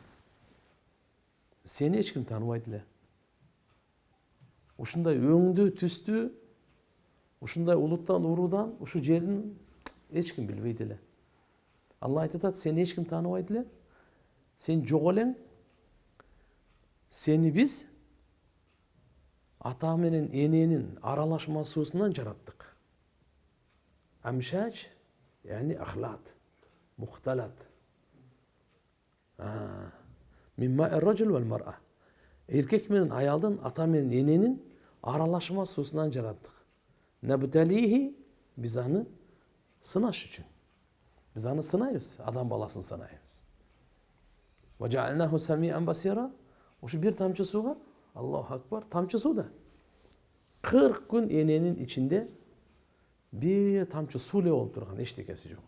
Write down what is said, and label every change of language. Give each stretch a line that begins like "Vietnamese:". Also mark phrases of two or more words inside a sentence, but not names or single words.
Kyrgyz: Сени эч ким тааныбайт эле. Ушундай өңдү, түстү, ушундай улуттан, уруудан, ушу жерин эч ким билбейт эле. Алла айтат, сени эч ким тааныбайт эле. Сен жок элең. Сени биз ата менен эненин аралашмасуусунан жараттык.
Arabic: أمشاج يعني أخلاط مختلط. مما الرجل والمرأة.
Kyrgyz: Эркек менен аялдын, ата менен эненин аралашмасуусунан жараттык. Набталихи, биз аны сынаш үчүн. Биз аны сынайбыз, адам баласын сынайбыз.
Arabic: وجعلناه سميعا بصيرا.
Kyrgyz: Ошо бир тамчы сууга,
Arabic: الله أكبر,
Kyrgyz: тамчы сууда 40 күн эненин ичинде бир тамчы суу эле болуп турган, эчтекеси жок.